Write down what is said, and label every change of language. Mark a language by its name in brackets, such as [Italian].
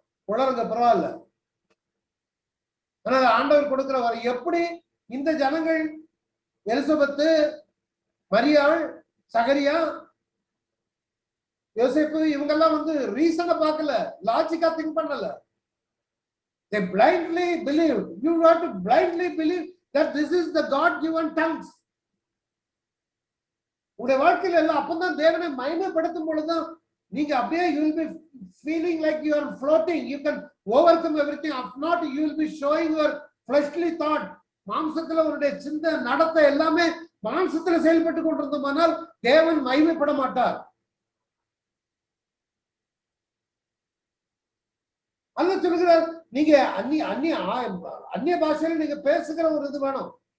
[Tamil] வளருங்க, பரவாயில்ல. அதனால ஆண்டவர் கொடுக்கிற வர எப்படி இந்த ஜனங்கள் எலிசபெத்து, மரியாள், சகரியா, யோசேப்பு இவங்கெல்லாம் ரீசனை பார்க்கல, லாஜிக்கா திங்க் பண்ணல. [English] They blindly believed. You have to blindly believe that this is the God-given tongues. [Tamil] உங்களுடைய வாழ்க்கையில எல்லாம் அப்பதான் தேவனை மகிமைப்படுத்தும் பொழுதுதான் நீங்க அப்படியே [English] you will be feeling like you are floating. You can overcome everything. If not, you will be showing your fleshly thought. [Tamil] மாம்சத்துல உங்களுடைய சிந்தை நடத்தை எல்லாமே மாம்சத்துல செயல்பட்டு கொண்டிருந்தோமானால் தேவன் மகிமைப்பட மாட்டார். அல்ல சொல்லுகிறார், நீங்க அந்நிய பாஷையில நீங்க பேசுகிற ஒரு இது வேணும்.